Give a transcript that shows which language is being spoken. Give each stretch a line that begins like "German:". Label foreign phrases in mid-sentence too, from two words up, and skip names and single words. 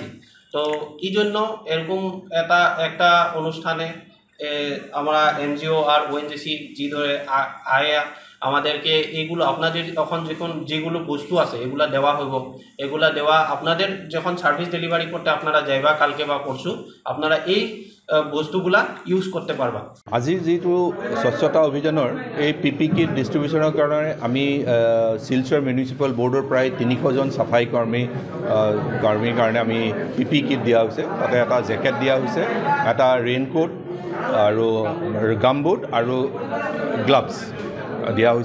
Bangla: তো এই জন্য এরকম একটা অনুষ্ঠানে আমরা এনজিও আর ওএনজিসি যে ধরে আয়া আমাদেরকে এইগুলো আপনাদের তখন যখন যেগুলো বস্তু আছে এগুলা দেওয়া হইব, এগুলা দেওয়া আপনাদের যখন
English: service delivery
Bangla: করতে আপনারা যাইবা কালকে বা পরশু, আপনারা এই বস্তুগুলা ইউজ করতে পারবা।
Assamese: আজি যেটো স্বচ্ছতা অভিযানৰ এই
English: PP kit
Assamese: ডিষ্ট্ৰিবিউশ্যনৰ কাৰণে আমি শিলচৰ মিউনিচিপাল বৰ্ডৰ প্ৰায় 300জন চাফাই কৰ্মীৰ কাৰণে আমি
English: PP kit
Assamese: দিয়া হৈছে। তাতে এটা জেকেট দিয়া হৈছে, এটা ৰেইনকোট আৰু গামবুট আৰু গ্লাভছ দিয়া হৈছে।